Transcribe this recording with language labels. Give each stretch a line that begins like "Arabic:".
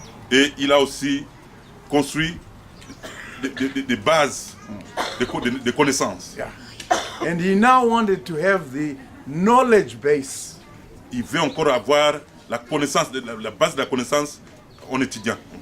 French: Et il a aussi construit des bases de connaissances.
English: Yeah. And he now wanted to have the knowledge base.
French: Il veut encore avoir la connaissance, la base de la connaissance en étudiant.